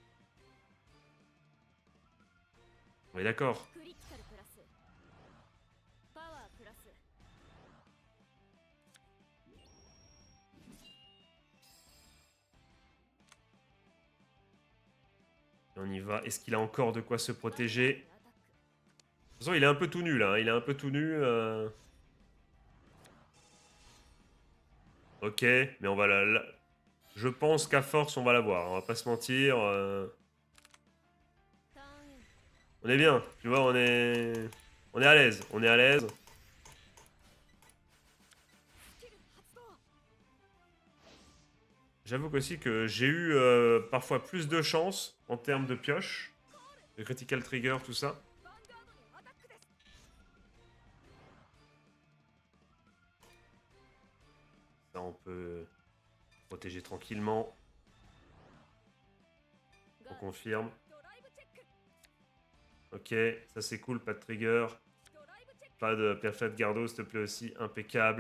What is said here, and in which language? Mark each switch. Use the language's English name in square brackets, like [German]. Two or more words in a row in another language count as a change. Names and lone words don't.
[French] On est d'accord. [Japanese] クリティカルプラスパワープラス [French] Et on y va. Est-ce qu'il a encore de quoi se [Japanese] ヴァンガード [French] protéger? [Japanese] にアタック [French] De toute façon, il est un peu tout nu là. Il est un peu tout nu. Ok, mais on va je pense qu'à force, on va l'avoir. On va pas se mentir. [Japanese] ターンエンド [French] On est bien. Tu vois, on est à l'aise. On est à l'aise. [Japanese] スキル発動 [French] J'avoue qu'aussi que j'ai eu parfois plus de chance en termes de pioche, de [English] critical trigger, [French] tout ça. [Japanese] ヴァンガードにアタックです [French] Ça, on peut protéger tranquillement. On confirme. Ok, ça c'est cool, pas de trigger. Pas de Perfect Gardo, s'il te plaît aussi, impeccable.